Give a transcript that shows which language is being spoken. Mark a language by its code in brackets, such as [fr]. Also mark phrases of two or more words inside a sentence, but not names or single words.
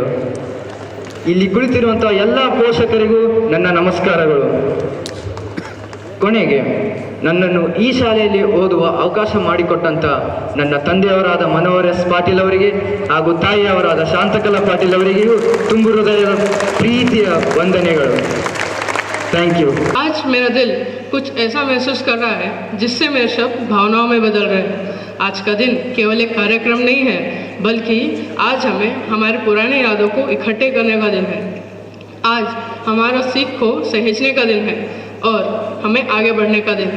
[kn] ಇಲ್ಲಿ ಕುಳಿತಿರುವಂತಹ ಎಲ್ಲ ಪೋಷಕರಿಗೂ ನನ್ನ ನಮಸ್ಕಾರಗಳು. ಕೊನೆಗೆ ನನ್ನನ್ನು ಈ ಶಾಲೆಯಲ್ಲಿ ಓದುವ ಅವಕಾಶ ಮಾಡಿಕೊಟ್ಟಂತ ನನ್ನ ತಂದೆಯವರಾದ ಮನೋಹರ್ ಎಸ್ ಪಾಟೀಲ್ ಅವರಿಗೆ ಹಾಗೂ ತಾಯಿಯವರಾದ ಶಾಂತಕಲಾ ಪಾಟೀಲ್ ಅವರಿಗೂ ತುಂಬು ಹೃದಯದ ಪ್ರೀತಿಯ ವಂದನೆಗಳು. [en] thank you. [hi] आज मेरा दिल कुछ ऐसा महसूस कर रहा है जिससे मेरे शब्द भावनाओं में बदल रहे हैं। आज का दिन केवल एक कार्यक्रम नहीं है, बल्कि आज हमें हमारे पुराने यादों को इकट्ठे करने का दिन है। आज हमारा सीख को सहेजने का दिन है और हमें आगे बढ़ने का दिन है।